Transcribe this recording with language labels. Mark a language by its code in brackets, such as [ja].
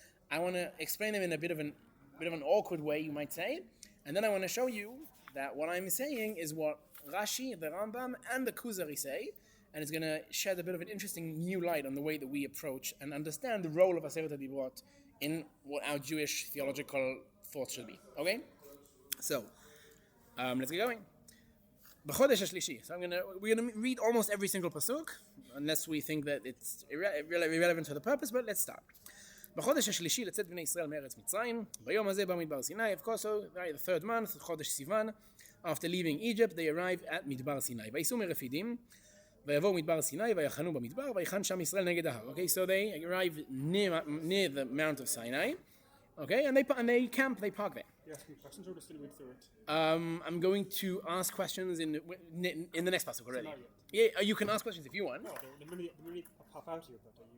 [en] I want to explain them in a bit of an awkward way, you might say, and then I want to show you that what I'm saying is what Rashi, the Rambam, and the Kuzari say, and it's going to shed a bit of an interesting new light on the way that we approach and understand the role of Aseret HaDibrot in what our Jewish theological thoughts should be. Okay? So, let's get going. [he] B'chodesh HaShlishi. [en] So we're going to read almost every single pasuk, unless we think that it's irrelevant to the purpose, but let's start. [he] בחודש השלישי לצאת בני ישראל מארץ מצרים, ביום הזה במדבר סיני, [en] of course, so the third month, [he] חודש סיוון, [en] after leaving Egypt, they arrive at [he] מדבר סיני. וייסעו מרפידים, ויבואו מדבר סיני, ויחנו במדבר, ויחן שם ישראל נגד ההר. [en] Okay, so they arrive near the Mount of Sinai, okay, and they camp, they park there. You ask me questions or just still read through it? I'm going to ask questions in the next pasuk already. Yeah, you can ask questions if you want. No, they really pop out here, but